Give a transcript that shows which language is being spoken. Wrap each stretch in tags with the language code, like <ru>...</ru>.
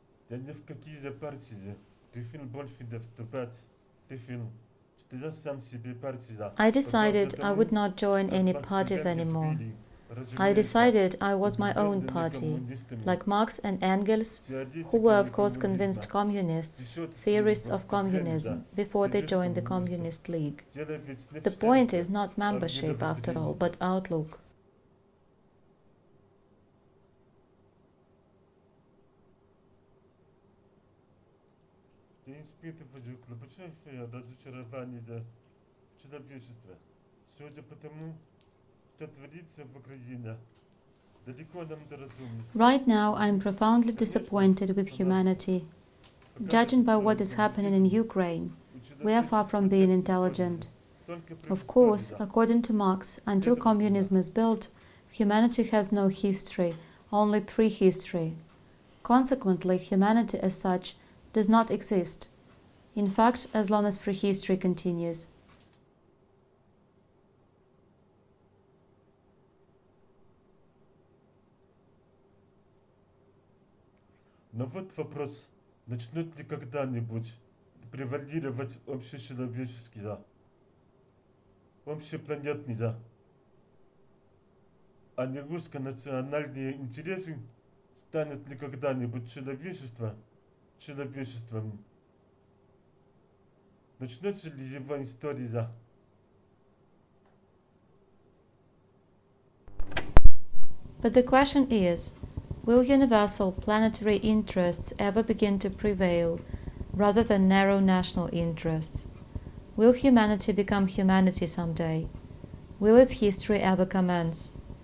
<ru>Я ни в какие партии решил больше не вступать. Решил, что я сам себе партия.</ru> <en>I decided I would not join any parties anymore. I decided I was my own party, like Marx and Engels, who were of course convinced communists, theorists of communism, before they joined the Communist League. The point is not membership after all, but outlook.</en> <ru>Я испытываю глубочайшее разочарование до человечества. Судя по тому, что творится в Украине, далеко нам до разумности.</ru> <en>Right now, I am profoundly disappointed with humanity. Judging by what is happening in Ukraine, we are far from being intelligent. Of course, according to Marx, until communism is built, humanity has no history, only prehistory. Consequently, humanity as such does not exist. In fact, as long as prehistory continues.</en> <ru>Но вот вопрос, начнут ли когда-нибудь превалировать общечеловеческие, общепланетные, а не русско-национальные интересы? Станет ли когда-нибудь человечество человечеством? Начнется ли его история?</ru> <en>But the question is, will universal planetary interests ever begin to prevail rather than narrow national interests? Will humanity become humanity someday? Will its history ever commence?</en>